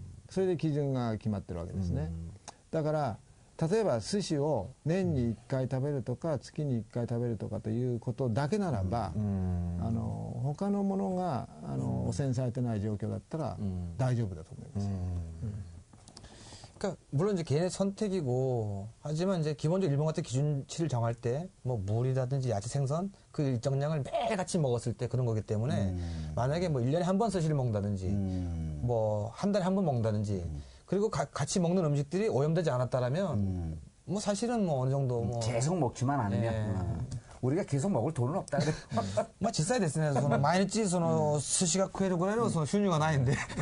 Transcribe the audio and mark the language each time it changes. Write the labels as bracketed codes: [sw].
[ja] それで基準が決まってるわけですね。だから例えば寿司を年に1回食べるとか月に1回食べるとかということだけならば、他のものが汚染されてない状況だったら大丈夫だと思います。 [ko] 그러니까 물론 이제 개인의 선택이고 하지만 이제 기본적으로 일본 같은 기준치를 정할 때 뭐 물이라든지 야채 생선 그 일정량을 매일같이 먹었을 때 그런 거기 때문에 만약에 뭐 1년에 한 번 스시를 먹는다든지 뭐 한 달에 한 번 먹는다든지 그리고 같이 먹는 음식들이 오염되지 않았다라면 뭐 사실은 뭐 어느 정도 뭐 계속 먹지만 않으면 우리가 계속 먹을 돈은 없다. [ja] まあ実際ですね、毎日寿司が食えるぐらいの収入がないんで。